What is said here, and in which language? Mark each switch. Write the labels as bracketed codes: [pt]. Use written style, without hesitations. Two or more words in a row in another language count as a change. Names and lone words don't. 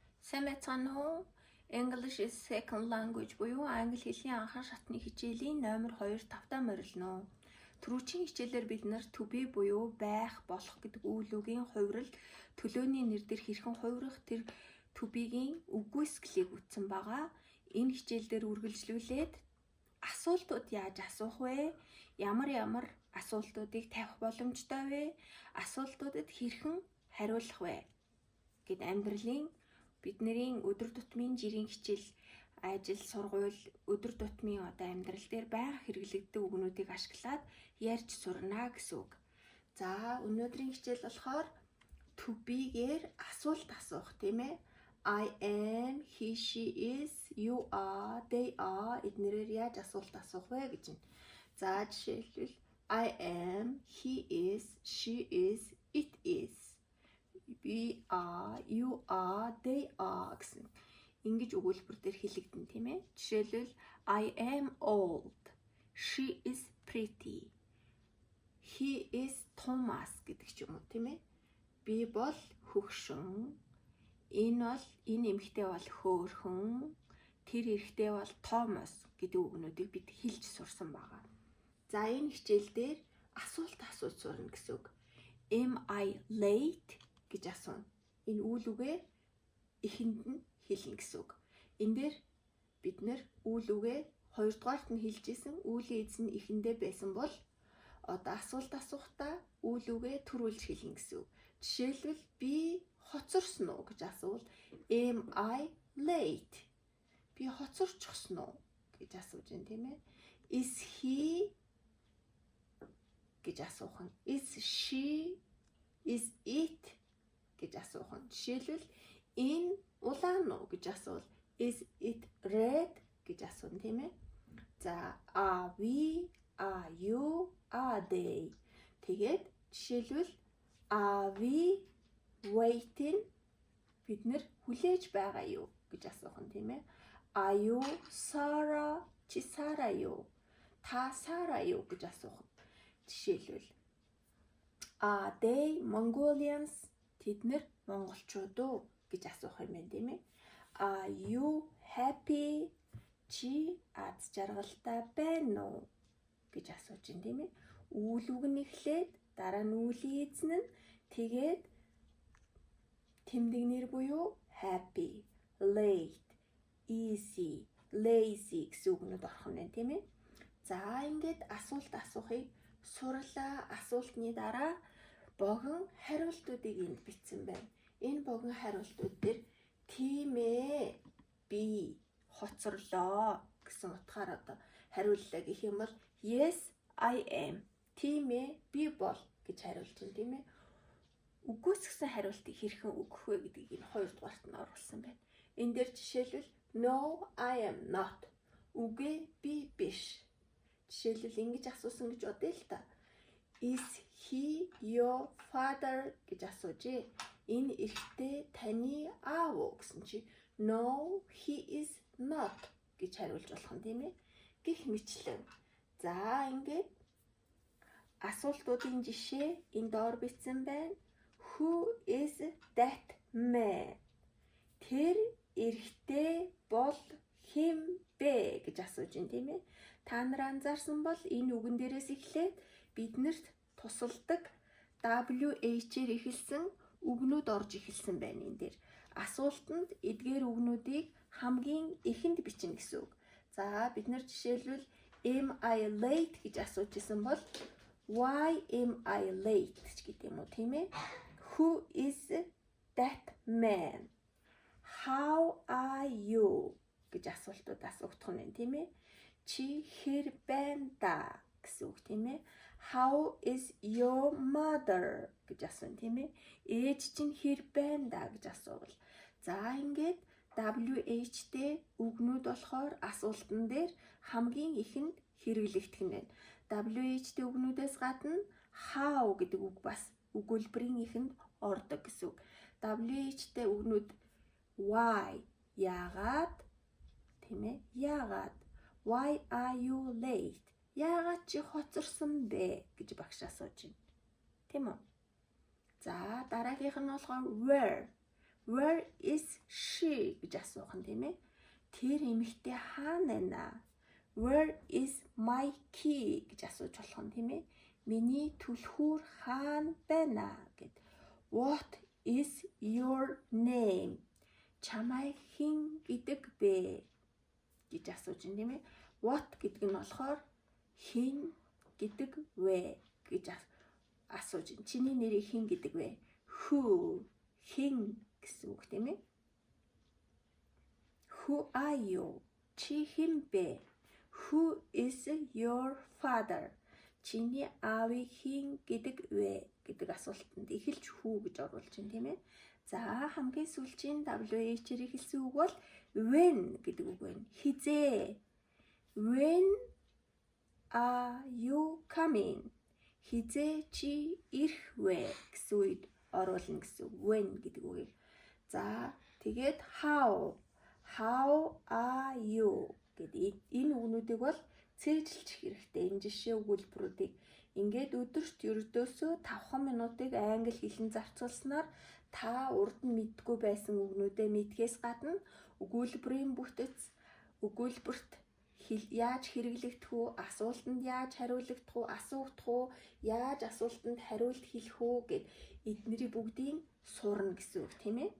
[mn] Сайн байцгаана уу? [en] English is second language [mn] буюу англи хэлний анхаар шатны хичээлийн номер 2-5-таа морилно. Түрүүчийн хичээлээр бид нар [en] to be [mn] буюу байх, болох гэдэг үйл үгийн хувирал, төлөөний нэр дээр хэрхэн хувирах, тэр [en] to be- [mn] гийн үгүйсгэлийг үтсэн байгаа. Энэ хичээл дээр үргэлжлүүлээд асуултууд яаж асуух вэ? Ямар асуултуудыг тавих боломжтой вэ? Асуултуудад хэрхэн хариулах вэ? Гэт амьдралын бидний өдөр тутмын жирийн хичээл, ажил, сургууль, өдөр тутмын амьдрал дээр байнга хэрэглэгддэг үгнүүдийг ашиглаад ярьж сурна гэсэн үг. За, өнөөдрийн хичээл болохоор [en] to be- [mn] гээр асуулт асуух, тийм ээ? [en] I am, he, she is, you are, they are [mn] эднэрээр яаж асуулт асуух вэ гэж байна. За, жишээлбэл [en] I am, he is, she is, it is. We are, you are, they are [mn] гэсэн ингэж өгүүлбэр дээр хэлэгдэн, тийм ээ. [en] Жишээлбэл I am old, she is pretty, he is Thomas [mn] гэдэг ч юм уу, тийм ээ. Би бол хөгшин, энэ эмэгтэй бол хөөрхөн, тэр эрэгтэй бол Thomas гэдэг үгнүүдийг бид хэлж сурсан байгаа. За, энэ хичээл дээр асуулт асууж сурна гэсэн үг. [en] Am I late [mn] гэж асууна. Энэ үйл үгээ эхэнд нь хэлнэ гэсэн үг. Энэ дээр бид нэр үйл үгээ хоёрдугаарт нь хэлжсэн үлийн эзэн нь эхэндээ байсан бол одоо асуулт асуухтаа үйл үгээ төрүүлж хэлнэ гэсэн үг. Жишээлбэл би хоцорсон уу гэж асуувал [en] am I late? [mn] Би хоцорчихсон уу гэж асууж байна, тийм ээ. Is he гэж асуух нь. [en] Is she? Is it [mn] гэж асуух нь. Жишээлбэл энэ улаан уу гэж асуувал [en] is it red [mn] гэж асууна, тийм ээ. За, [en] are we, are you, are they. [mn] Тэгээд жишээлбэл [en] are we waiting, [mn] бид нэр хүлээж байгаа юу гэж асуух нь, тийм ээ. [en] Are you Sarah, [mn] чи Сара юу? Та Сара юу гэж асуух нь. Жишээлбэл [en] are they Mongolians, [mn] тэд нэр монголчууд уу гэж асуух юм байна, тийм ээ. [en] Are you happy, [mn] чи аз жаргалтай байна уу гэж асууж байна, тийм ээ. Үйл үг нь эхлээд дараа нь үлийн эзэн нь тэгээд тэмдэг нэр буюу [en] happy, late, easy, lazy [mn] гэсэн үгнүүд орох нь байна, тийм ээ. За, ингээд асуулт асуухыг сурлаа. Асуултны дараа богино хариултуудыг энд бичсэн байна. Энэ богино хариултууд дээр тийм ээ, би хоцорлоо гэсэн утгаар одоо хариуллаа гэх юм бол [en] yes I am, [mn] тийм ээ, би бол гэж хариулж байна, тийм ээ. Үгүйсгсэн хариултыг хэрхэн өгөх вэ гэдгийг энэ хоёрдугаарт нь оруулсан байна. Энэ дээр жишээлбэл [en] no I am not, [mn] үгүй би биш. Жишээлбэл ингэж асуусан гэж бодъё л та. [en] Is he your father [mn] гэж асуужээ. Энэ эрэгтэй таны аав уу гэсэн чи [en] no he is not [mn] гэж хариулж болох юм, тийм ээ. Гэх мэтлэн. За, ингээд асуултуудын жишээ энэ доор бичсэн байна. [en] Who is that man? [mn] Тэр эрэгтэй бол хэн бэ гэж асууж байна, тийм ээ. Та нар анзаарсан бол энэ үгэн дээрээс эхлээд биднэрт тусалдаг WH-ээр эхэлсэн үгнүүд орж эхэлсэн байна энэ дээр. Асуултанд эдгээр үгнүүдийг хамгийн эхэнд бичнэ гэсэн үг. За, бид нар жишээлбэл [en] am I late [mn] гэж асууж исэн бол [en] why am I late [mn] гэдэг юм уу, тийм ээ. [en] Who is that man? How are you [mn] гэж асуултууд асуухдах нь, тийм ээ. Чи хэр байна да гэсэн үг, тийм ээ. [en] How is your mother [mn] гэж асууна, тийм ээ. Ээж чинь хэр байна да гэж асуувал. За, ингээд WH-тэй үгнүүд болохоор асуултан дээр хамгийн ихэнд хэрэглэгдэх нь байна. WH-тэй үгнүүдээс гадна how гэдэг үг бас өгүүлбэрийн ихэнд ордог гэсэн үг. WH-тэй үгнүүд why, яагаад, тийм ээ. Яагаад. [en] Why are you late? [mn] Яагаад чи хоцорсон бэ гэж багш асууж байна. Тийм үү? За, дараагийнх нь болохоор where. [en] Where is she [mn] тийм ээ. Тэр эмэгтэй хаана байна? [en] Where is my key [mn] гэж асууж болох юм тийм ээ. Миний түлхүүр хаана байна гэд. [en] What is your name? [mn] Чамайг хэн гэдэг бэ гэж асууж байна тийм ээ. What гэдэг нь болохоор хэн гэдэг вэ гэж асууж байна. Чиний нэрийг хэн гэдэг вэ? Who, хэн гэсэн үг тийм ээ. [en] Who are you? [mn] Чи хэн бэ? [en] Who is your father? [mn] Чиний аавыг хэн гэдэг вэ гэдэг асуултанд эхэлж who гэж оруулж байна тийм ээ. За хамгийн сүүлийн WH-ээр эхэлсэн үг бол when гэдэг үг байна. Хизээ. [en] When are you coming? [mn] Хизээ чи ирэх вэ гэсэн үед оруулна гэсэн when гэдэг үгийг. За тэгээд [en] how are you [mn] гэдэг энэ үгнүүдийг бол цээжилчих хэрэгтэй. Энэ жишээ өгүүлбэрүүдийг ингээд өдөрт ердөөсөө 5 минутыг англи хэлэн зарцуулснаар та урд нь мэдгүй байсан үгнүүдээ мэдхээс гадна өгүүлбэрийн бүтэц, өгүүлбэрт яаж хэрэглэгдэх үү, асуултанд яаж хариулагдах уу, асуугдах уу, яаж асуултанд хариулт хэлэх үү гэд эднэрийн бүгдийг сурна гэсэн үг тийм ээ.